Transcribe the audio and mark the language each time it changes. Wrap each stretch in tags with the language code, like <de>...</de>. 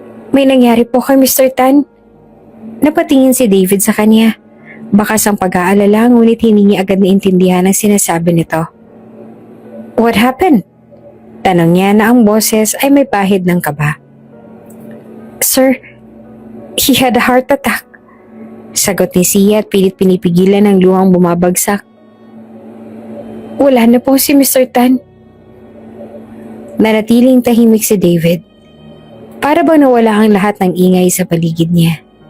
<tl>May nangyari po kay Mr. Tan. Napatingin si David sa kanya. Bakas ang pag-aalala ngunit hindi niya agad naintindihan ang sinasabi nito.</tl> <en>What happened?</en> <tl>Tanong niya na ang boses ay may pahid ng kaba.</tl> <en>Sir, he had a heart attack.</en> <tl>Sagot ni Sia at pilit pinipigilan ang luhang bumabagsak. Wala na po si Mr. Tan. Nanatiling tahimik si David. Para bang nawala ang lahat ng ingay sa paligid niya.</tl>